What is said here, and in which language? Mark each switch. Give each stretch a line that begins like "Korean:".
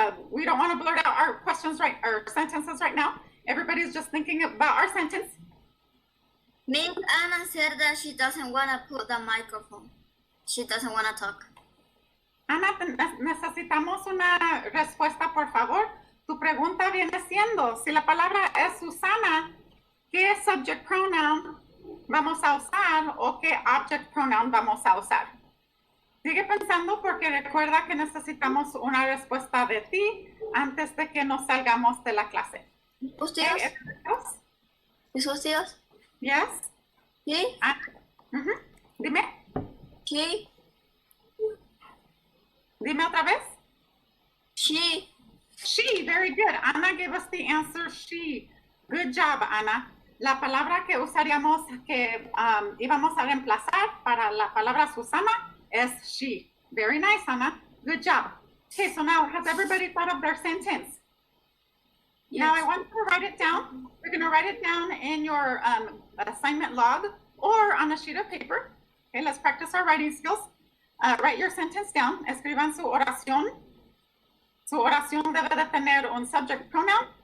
English: We don't want to blurt out our questions right, our sentences right now. Everybody's just thinking about our sentence. Miss Anna said that she doesn't want to put the microphone. She doesn't want to talk.
Spanish: Ana, necesitamos una respuesta, por favor. Tu pregunta viene siendo, si la palabra es Susana, ¿qué subject pronoun vamos a usar o qué object pronoun vamos a usar? Sigue pensando porque recuerda que necesitamos una respuesta de ti antes de que nos salgamos de la clase. ¿Ustedes? ¿Mis tíos?
English: Yes?
Spanish: ¿Sí? Dime. ¿Sí? Dime otra vez.
English: She. She, very good. Ana gave us the answer, she. Good job, Ana.
Spanish: La palabra que usaríamos, que íbamos a reemplazar para la palabra Susana es she.
English: Very nice, Ana. Good job. Okay, so now has everybody thought of their sentence? Yes. Now I want you to write it down. You're going to write it down in your assignment log or on a sheet of paper. Okay, let's practice our writing skills. Write your sentence down.
Spanish: Escriban su oración. Su oración debe de tener un subject pronoun.